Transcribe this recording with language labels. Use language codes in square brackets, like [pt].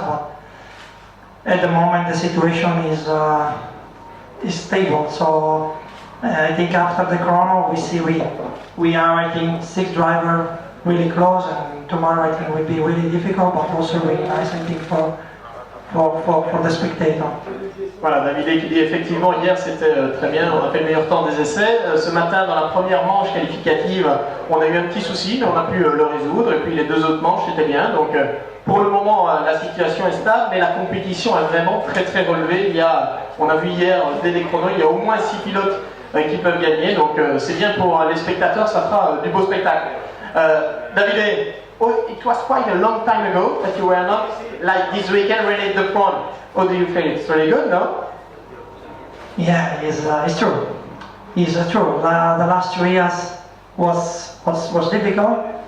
[en] But at the moment the situation is stable. So I think after the chrono we are, I think, 6 drivers really close, and tomorrow I think will be really difficult, but also really nice, I think, for the spectator. [fr] Voilà, Davide qui dit effectivement hier c'était très bien, on a fait le meilleur temps des essais. Ce matin dans la première manche qualificative on a eu un petit souci mais on a pu le résoudre, et puis les 2 autres manches c'était bien. Donc pour le moment la situation est stable, mais la compétition est vraiment très relevée. On a vu hier dès les chronos, il y a au moins 6 pilotes qui peuvent gagner, donc c'est bien pour les spectateurs, ça fera du beau spectacle. [en] Davide, it was quite a long time ago that you were not like this weekend really at the front. How do you feel? It's really good, no? Yeah, it's true. It's true. The last 3 years was difficult.